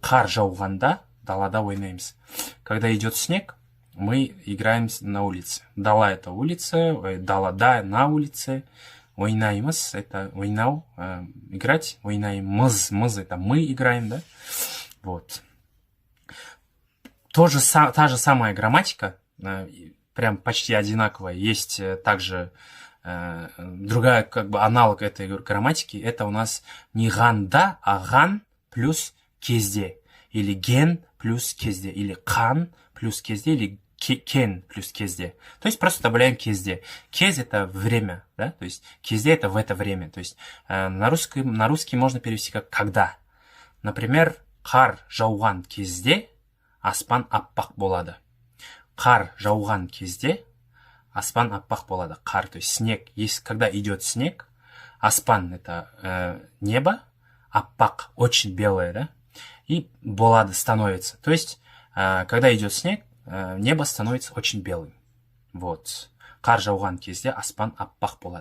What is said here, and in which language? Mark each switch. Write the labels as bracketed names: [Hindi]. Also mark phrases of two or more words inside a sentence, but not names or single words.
[Kazakh] Қар жауғанда далада ойнаймыз. [Russian] Когда идет снег, мы играем на улице. Дала это улица, далада на улице. [Kazakh] Ойнаймыз, это ойнау, играть, ойнаймыз, мыз, [Russian] это мы играем, да? Вот. Та же самая грамматика, прям почти одинаковая. Есть также другая, как бы, аналог этой грамматики. Это у нас не ганда, а ган плюс кезде. Или ген плюс кезде. Или кан плюс кезде. Или кен плюс кезде. То есть просто добавляем кезде. Кез это время, да? То есть кезде это в это время. То есть на русский можно перевести как когда. Например, [Kazakh] қар жауған кезде аспан аппақ болады. Қар жауған кезде аспан аппақ болады. Қар, [Russian] то есть снег. Когда идет снег, аспан это небо, аппақ очень белое, да? И болады становится. То есть когда идет снег, небо становится очень белым. Вот. [Kazakh] Қар жауған кезде аспан аппақ болады.